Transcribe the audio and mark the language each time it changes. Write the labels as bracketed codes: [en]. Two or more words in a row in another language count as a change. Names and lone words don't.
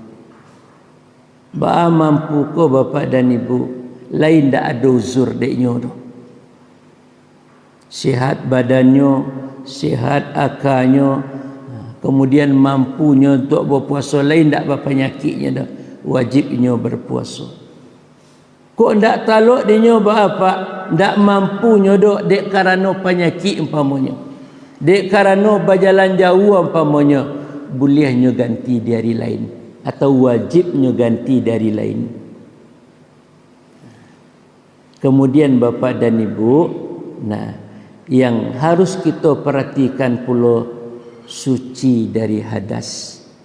[min] Mampu ko Bapak dan Ibu, lain ndak ada uzur deknyo tu. Sehat badannya, sehat akalnya, kemudian mampunya untuk berpuasa, lain tak penyakitnya dah, wajibnya berpuasa. Kok ndak taluk dinyo apa? Ndak mampunya dok dek karena penyakit umpamanya, dek karena berjalan jauh umpamanya, bolehnya ganti dari lain atau wajibnya ganti dari lain. [id] Kemudian Bapak dan Ibu, nah, yang harus kita perhatikan pula suci dari hadas.